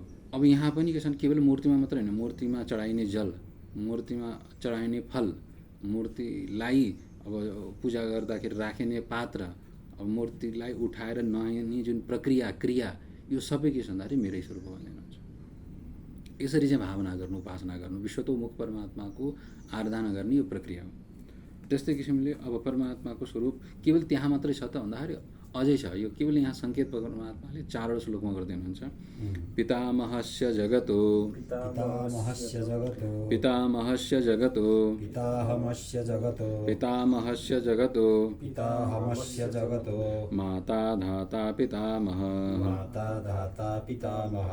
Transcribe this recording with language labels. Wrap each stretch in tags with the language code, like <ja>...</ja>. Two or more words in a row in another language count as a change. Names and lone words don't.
<ne>अब यहाँ पनि के छन्, केवल मूर्तिमा मात्र होइन, मूर्तिमा चढाइने जल, मूर्तिमा चढाइने फल, मूर्तिलाई अब पूजा गर्दाखेरि राखिने पात्र, अब मूर्तिलाई उठाएर नयाँ जुन प्रक्रिया क्रिया यो सबै के छ भन्दाखेरि मेरै स्वरूप हो भन्ने हुन्छ। यसरी चाहिँ भावना गर्नु, उपासना गर्नु, विश्वतोमुख परमात्माको आराधना गर्ने यो प्रक्रिया हो। त्यस्तै किसिमले अब परमात्माको स्वरूप केवल त्यहाँ मात्रै छ त भन्दाखेरि अझै छ। यो केवल यहाँ सङ्केत परमात्माले 4 श्लोकमा गर्दै हुनुहुन्छ।</ne> <sa>पितामहस्य जगतो पितामहस्य जगतो पितामहस्य जगतो पितामहस्य जगतो पितामहस्य जगतो पितामहस्य जगतो माता धाता पितामह माता धाता पितामह</sa>